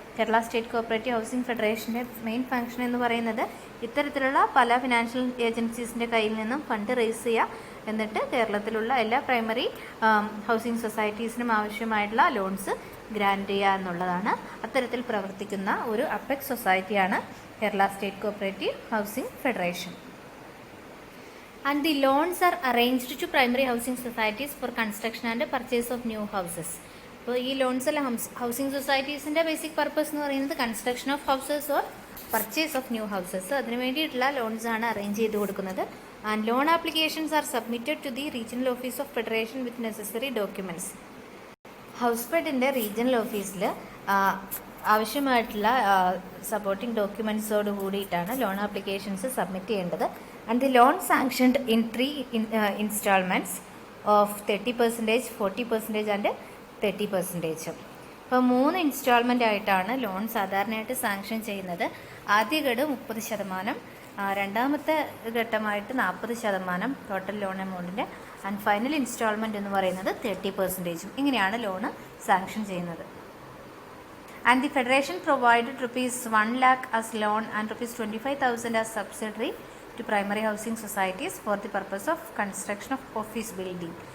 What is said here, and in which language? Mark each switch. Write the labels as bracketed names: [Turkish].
[Malayalam] Kerala state cooperative housing ഫെഡറേഷൻ്റെ main function എന്ന് പറയുന്നത് ഇത്തരത്തിലുള്ള പല ഫിനാൻഷ്യൽ ഏജൻസീസിൻ്റെ കയ്യിൽ നിന്നും ഫണ്ട് റേസ് ചെയ്യുക, എന്നിട്ട് കേരളത്തിലുള്ള എല്ലാ പ്രൈമറി ഹൗസിംഗ് സൊസൈറ്റീസിനും ആവശ്യമായിട്ടുള്ള ലോൺസ് ഗ്രാൻറ്റ് ചെയ്യുക എന്നുള്ളതാണ്. അത്തരത്തിൽ പ്രവർത്തിക്കുന്ന ഒരു apex സൊസൈറ്റിയാണ് Kerala state cooperative housing federation. [English] And the loans are arranged to primary housing societies for construction and purchase of new houses. [Malayalam] അപ്പോൾ ഈ ലോൺസ് എല്ലാം ഹൗസിംഗ് സൊസൈറ്റീസിൻ്റെ ബേസിക് പർപ്പസ് എന്ന് പറയുന്നത് [English] Construction of houses or purchase of new houses. [Malayalam] അതിന് വേണ്ടിയിട്ടുള്ള loans ആണ് arrange ചെയ്ത് കൊടുക്കുന്നത്. [English] And loan applications are submitted to the regional office of federation with necessary documents. [Malayalam] House ഫെഡിൻ്റെ regional ഓഫീസിൽ ആവശ്യമായിട്ടുള്ള സപ്പോർട്ടിംഗ് ഡോക്യുമെൻറ്റ്സോട് കൂടിയിട്ടാണ് ലോൺ ആപ്ലിക്കേഷൻസ് സബ്മിറ്റ് ചെയ്യേണ്ടത്. [English] And the loan sanctioned in 3 installments of 30%, 40% and 30%. [Malayalam] അപ്പോൾ 3 ഇൻസ്റ്റാൾമെൻ്റ് ആയിട്ടാണ് loan സാധാരണയായിട്ട് sanction ചെയ്യുന്നത്. ആദ്യ ഘടു 30%, രണ്ടാമത്തെ ഘട്ടമായിട്ട് 40% total loan എമൗണ്ടിൻ്റെ, and final instalment എന്ന് പറയുന്നത് 30%. ഇങ്ങനെയാണ് ലോണ് സാങ്ഷൻ ചെയ്യുന്നത്. [English] And the federation provided ₹1 lakh as loan and ₹25,000 as subsidiary to primary housing societies for the purpose of construction of office building.